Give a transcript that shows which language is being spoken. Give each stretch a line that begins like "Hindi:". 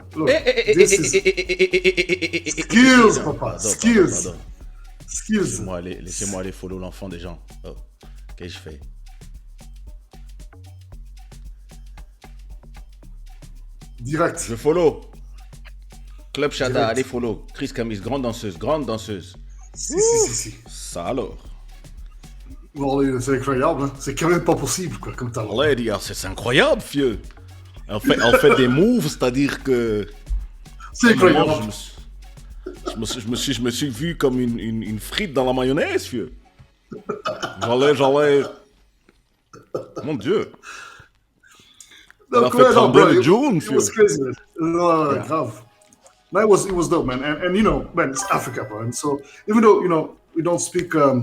English: Look, this is skills, papa. Skills.
French: Laissez-moi aller follow l'enfant des gens. Oh, qu'est-ce que je fais? Direct. Je follow. Club Shada, allez follow. Chris Camis, grande danseuse. Si. Ça alors. Bon, c'est incroyable, hein? C'est quand même pas possible, quoi, comme talent. Allez, c'est incroyable, fieu. Elle fait des moves, c'est-à-dire que. C'est incroyable. Je me suis vu comme une frite dans la mayonnaise, fieu. J'allais. Mon Dieu. Elle a fait trembler le June, fieu.
English: It was crazy, man. No, grave. No, it was dope, man. And man, it's Africa, bro. And so, even though, we don't speak.